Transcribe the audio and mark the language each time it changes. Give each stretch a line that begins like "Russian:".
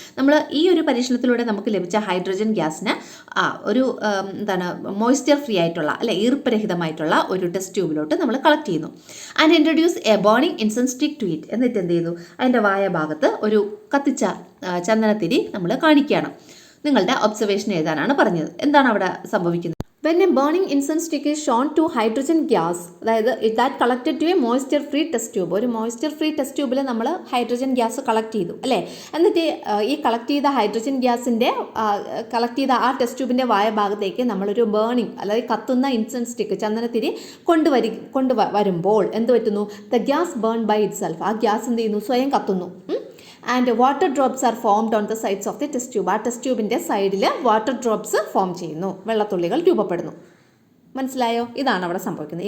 Malayalam: നമ്മൾ ഈ ഒരു പരീക്ഷണത്തിലൂടെ നമുക്ക് ലഭിച്ച ഹൈഡ്രജൻ ഗ്യാസിന് ഒരു മോയ്സ്ചർ ഫ്രീ ആയിട്ടുള്ള ഈർപ്പരഹിതമായിട്ടുള്ള ഒരു ടെസ്റ്റ് ട്യൂബിലോട്ട് നമ്മൾ കളക്ട് ചെയ്യുന്നു.
English: And introduce a burning incense stick to it.
Malayalam: എന്നിട്ട് എന്ത് ചെയ്യുന്നു? അതിൻ്റെ വായ ഭാഗത്ത് ഒരു കത്തിച്ച ചന്ദനത്തിരി നമ്മൾ കാണിക്കുകയാണ്. നിങ്ങളുടെ ഒബ്സർവേഷൻ എഴുതാനാണ് പറഞ്ഞത്. എന്താണ് അവിടെ സംഭവിക്കുന്നത്?
English: When a burning incense stick is shown to hydrogen gas, അതായത് that collected to a moisture free test tube,
Malayalam: ഒരു moisture free test ട്യൂബിൽ നമ്മൾ ഹൈഡ്രജൻ ഗ്യാസ് കളക്ട് ചെയ്തു അല്ലേ. എന്നിട്ട് ഈ കളക്ട് ചെയ്ത ഹൈഡ്രജൻ ഗ്യാസിൻ്റെ കളക്ട് ചെയ്ത ആ ടെസ്റ്റ് ട്യൂബിൻ്റെ വായ ഭാഗത്തേക്ക് നമ്മളൊരു ബേണിംഗ് അതായത് കത്തുന്ന ഇൻസെൻസ് സ്റ്റിക്ക് ചന്ദനത്തിരി കൊണ്ടുവരുമ്പോൾ എന്ത് പറ്റുന്നു?
English: The gas burn by itself.
Malayalam: ആ ഗ്യാസ് എന്ത് ചെയ്യുന്നു? സ്വയം കത്തുന്നു.
English: And water drops are formed on the sides of the test tube.
Malayalam: ആ ടെസ്റ്റ് ട്യൂബിൻ്റെ സൈഡിൽ വാട്ടർ ഡ്രോപ്സ് ഫോം ചെയ്യുന്നു, വെള്ളത്തുള്ളികൾ രൂപപ്പെടുന്നു. മനസ്സിലായോ? ഇതാണ് അവിടെ സംഭവിക്കുന്നത്.